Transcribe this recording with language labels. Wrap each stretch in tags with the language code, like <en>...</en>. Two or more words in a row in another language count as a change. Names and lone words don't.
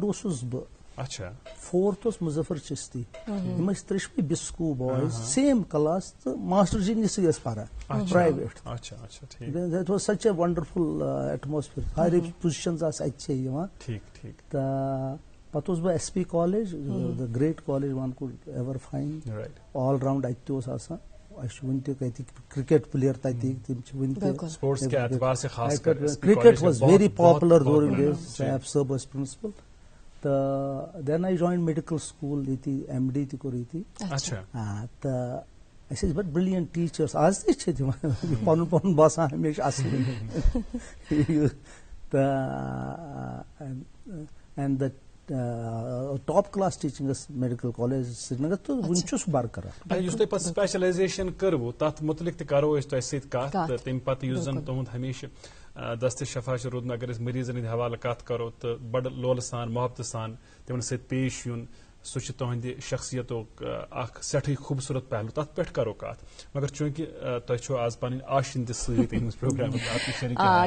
<ks>اوسُس بہٕ فورتھ اوس مظفر چشتی یِم ٲسۍ ترٛیشوٕے بسکو بوائز سیم کلاس تہٕ ماسٹر جی نِسٕے ٲسۍ پران پرایویٹ</ks> <en>that was such a wonderful atmosphere</en> <ks>سارے پوزیشنز آسہٕ اَتہِ چھے یِوان تہٕ پتہٕ اوسُس بہٕ SP کالیج</ks> <en>the great college one could ever find all round</en> <ks>اتہِ تہِ اوس آسان اَسہِ چھُ وُنہِ تہِ تَتِکۍ کرکٹ پٕلیر تَتِکۍ تِم چھِ وُنہِ تہِ</ks> <en>cricket was very popular during days</en> <ks>صاحب صٲب ٲسۍ پرنسپل تہٕ</ks> <en>then I joined medical school</en> <ks>ییٚتی MD تہِ کوٚر ییٚتی تہٕ اَسہِ ٲسۍ بڑٕ برٛلینٹ ٹیٖچٲرٕس آز تہِ چھِ تِم پنُن پنُن باسان ہمیشہِ اصٕل تہٕ</ks> <en>and the top class teaching</en> <ks>ٲس</ks> <en>medical college</en> <ks>سرینگر تہٕ وُنہِ چھُ سُہ برقرار. یُس تۄہہِ پتہٕ سپیشلایزیشن کٔروٕ تتھ متعلق تہِ کرو أسۍ تۄہہِ سۭتۍ کتھ تہٕ تمہِ پتہٕ یُس زن تُہُنٛد ہمیشہِ دستِ شفا چھُ روٗدمُت اگر أسۍ مٔریٖزن ہٕنٛدِ حوالہٕ کتھ کرو تہٕ بڑٕ لولہٕ سان محبتہٕ سان تِمن سۭتۍ پیش یُن سُہ چھُ تُہنٛدِ شخصیتُک اکھ سٮ۪ٹھٕے خوٗبصوٗرت پہلوٗ تتھ پٮ۪ٹھ کرو کتھ مگر چوٗنٛکہِ تۄہہِ چھُو آز پنٕنۍ آشِن تہِ سۭتۍ أہٕنٛدِس پروگرامس</ks>